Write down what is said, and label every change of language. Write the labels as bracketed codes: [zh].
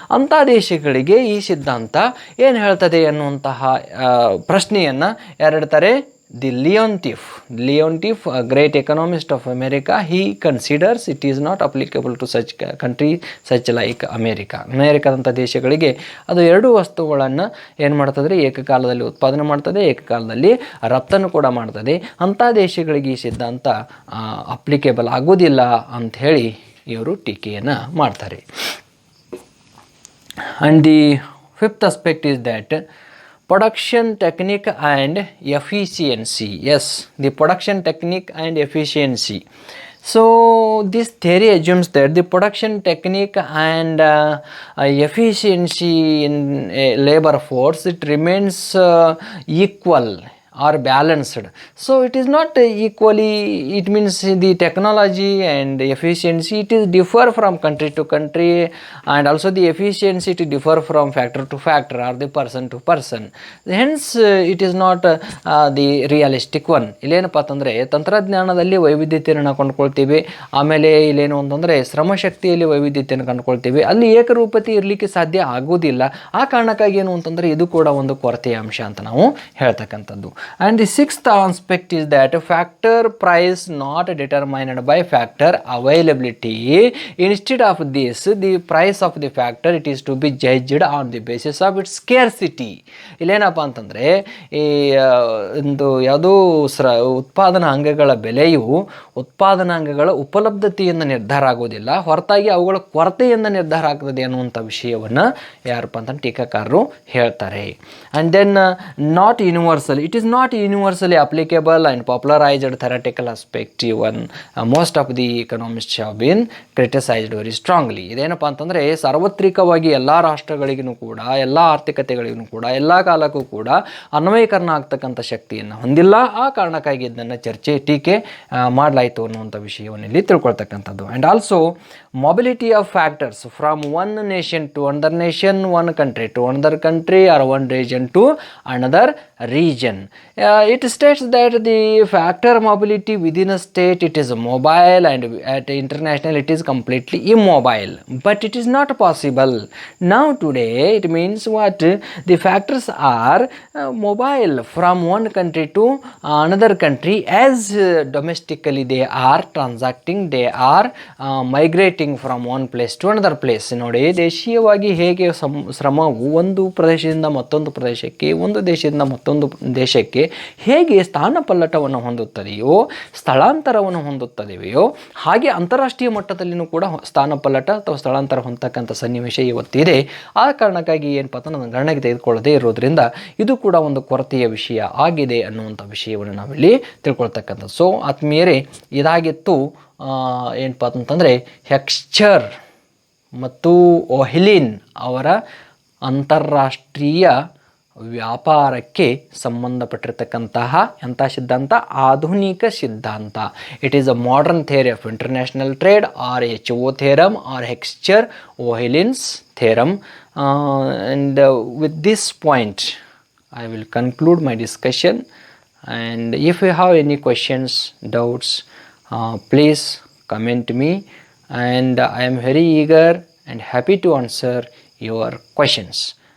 [kn] ಅಂಥ ದೇಶಗಳಿಗೆ ಈ ಸಿದ್ಧಾಂತ ಏನು ಹೇಳ್ತದೆ ಅನ್ನುವಂತಹ ಪ್ರಶ್ನೆಯನ್ನು ಯಾರಿಡ್ತಾರೆ? [en] The Leontief, a great economist of America, he considers it is not applicable to such country such like [kn] ಅಮೇರಿಕಾದಂಥ ದೇಶಗಳಿಗೆ ಅದು ಎರಡು ವಸ್ತುಗಳನ್ನು ಏನು ಮಾಡ್ತದೆ? ಏಕಕಾಲದಲ್ಲಿ ಉತ್ಪಾದನೆ ಮಾಡ್ತದೆ, ಏಕಕಾಲದಲ್ಲಿ ರಫ್ತನ್ನು ಕೂಡ ಮಾಡ್ತದೆ. ಅಂಥ ದೇಶಗಳಿಗೆ ಈ ಸಿದ್ಧಾಂತ ಅಪ್ಲಿಕೇಬಲ್ ಆಗೋದಿಲ್ಲ ಅಂಥೇಳಿ ಇವರು ಟೀಕೆಯನ್ನು ಮಾಡ್ತಾರೆ. [en] And the fifth aspect is that production technique and efficiency. Yes, the production technique and efficiency. So this theory assumes that the production technique and efficiency in labor force, it remains equal or balanced. So it is not equally, it means the technology and efficiency, it is differ from country to country, and also the efficiency it differ from factor to factor or the person to person. Hence it is not the realistic one. [kn] ಇಲ್ಲೇನಪ್ಪ ಅಂತಂದರೆ ತಂತ್ರಜ್ಞಾನದಲ್ಲಿ ವೈವಿಧ್ಯತೆಯನ್ನು ನಾವು ಕಂಡುಕೊಳ್ತೀವಿ, ಆಮೇಲೆ ಇಲ್ಲೇನು ಅಂತಂದರೆ ಶ್ರಮಶಕ್ತಿಯಲ್ಲಿ ವೈವಿಧ್ಯತೆಯನ್ನು ಕಂಡುಕೊಳ್ತೀವಿ, ಅಲ್ಲಿ ಏಕರೂಪತೆ ಇರಲಿಕ್ಕೆ ಸಾಧ್ಯ ಆಗೋದಿಲ್ಲ. ಆ ಕಾರಣಕ್ಕಾಗಿ ಏನು ಅಂತಂದರೆ ಇದು ಕೂಡ ಒಂದು ಕೊರತೆಯ ಅಂಶ ಅಂತ ನಾವು ಹೇಳ್ತಕ್ಕಂಥದ್ದು. [en] And the sixth aspect is that factor price not determined by factor availability. Instead of this, the price of the factor, it is to be judged on the basis of its scarcity. [kn] ಇಲ್ಲೇನಪ್ಪ ಅಂತಂದರೆ ಈ ಒಂದು ಯಾವುದೋ ಉತ್ಪಾದನಾ ಅಂಗಗಳ ಬೆಲೆಯು ಉತ್ಪಾದನಾ ಅಂಗಗಳ ಉಪಲಬ್ಧತೆಯಿಂದ ನಿರ್ಧಾರ ಆಗೋದಿಲ್ಲ, ಹೊರತಾಗಿ ಅವುಗಳ ಕೊರತೆಯಿಂದ ನಿರ್ಧಾರ ಆಗ್ತದೆ ಅನ್ನುವಂಥ ವಿಷಯವನ್ನು ಯಾರಪ್ಪ ಅಂತ ಟೀಕಾಕಾರರು ಹೇಳ್ತಾರೆ. [en] And then not universal, it is not universally applicable and popularized theoretical aspect. Even most of the economists have been criticized very strongly. [kn] ಇದೇನಪ್ಪ ಅಂತಂದರೆ ಸಾರ್ವತ್ರಿಕವಾಗಿ ಎಲ್ಲ ರಾಷ್ಟ್ರಗಳಿಗೂ ಕೂಡ, ಎಲ್ಲ ಆರ್ಥಿಕತೆಗಳಿಗೂ ಕೂಡ, ಎಲ್ಲ ಕಾಲಕ್ಕೂ ಕೂಡ ಅನ್ವಯೀಕರಣ ಆಗ್ತಕ್ಕಂಥ ಶಕ್ತಿಯನ್ನು ಹೊಂದಿಲ್ಲ. ಆ ಕಾರಣಕ್ಕಾಗಿ ಇದನ್ನು ಟೀಕೆ ಮಾಡಲಾಯಿತು ಅನ್ನುವಂಥ ವಿಷಯವನ್ನು ಇಲ್ಲಿ ತಿಳ್ಕೊಳ್ತಕ್ಕಂಥದ್ದು. [en] And also mobility of factors from one nation to another nation, one country to another country, or one region to another region. It states that the factor mobility within a state, it is mobile, and at international it is completely immobile. But it is not possible. Now today it means what? The factors are mobile from one country to another country, as domestically they are transacting, they are migrating from one place to another place. [kn] ನೋಡಿ, ದೇಶೀಯವಾಗಿ ಹೇಗೆ ಶ್ರಮವು ಒಂದು ಪ್ರದೇಶದಿಂದ ಮತ್ತೊಂದು ಪ್ರದೇಶಕ್ಕೆ, ಒಂದು ದೇಶದಿಂದ ಮತ್ತೊಂದು ದೇಶಕ್ಕೆ ಹೇಗೆ ಸ್ಥಾನಪಲ್ಲಟವನ್ನು ಹೊಂದುತ್ತದೆಯೋ, ಸ್ಥಳಾಂತರವನ್ನು ಹೊಂದುತ್ತದೆಯೋ, ಹಾಗೆ ಅಂತಾರಾಷ್ಟ್ರೀಯ ಮಟ್ಟದಲ್ಲಿನೂ ಕೂಡ ಸ್ಥಾನಪಲ್ಲಟ ಅಥವಾ ಸ್ಥಳಾಂತರ ಹೊಂದತಕ್ಕಂಥ ಸನ್ನಿವೇಶ ಇವತ್ತಿದೆ. ಆ ಕಾರಣಕ್ಕಾಗಿ ಏನಪ್ಪ ಅಂತ ನಾನು ಗಣನೆಗೆ ತೆಗೆದುಕೊಳ್ಳದೆ ಇರೋದ್ರಿಂದ ಇದು ಕೂಡ ಒಂದು ಕೊರತೆಯ ವಿಷಯ ಆಗಿದೆ ಅನ್ನುವಂಥ ವಿಷಯವನ್ನು ನಾವಿಲ್ಲಿ ತಿಳ್ಕೊಳ್ತಕ್ಕಂಥದ್ದು. ಸೊ ಆತ್ಮೀಯರೇ, ಇದಾಗಿತ್ತು ಏನಪ್ಪ ಅಂತಂದರೆ ಹೆಕ್ಸ್ಚರ್ ಮತ್ತು ಓಹ್ಲಿನ್ ಅವರ ಅಂತಾರಾಷ್ಟ್ರೀಯ ವ್ಯಾಪಾರಕ್ಕೆ ಸಂಬಂಧಪಟ್ಟಿರ್ತಕ್ಕಂತಹ ಎಂಥ ಸಿದ್ಧಾಂತ? ಆಧುನಿಕ ಸಿದ್ಧಾಂತ. [en] It is a modern theory of international trade, or HO theorem, or Heckscher Ohlin's theorem. And with this point I will conclude my discussion. and if you have any questions, doubts, please comment me, and I am very eager and happy to answer your questions.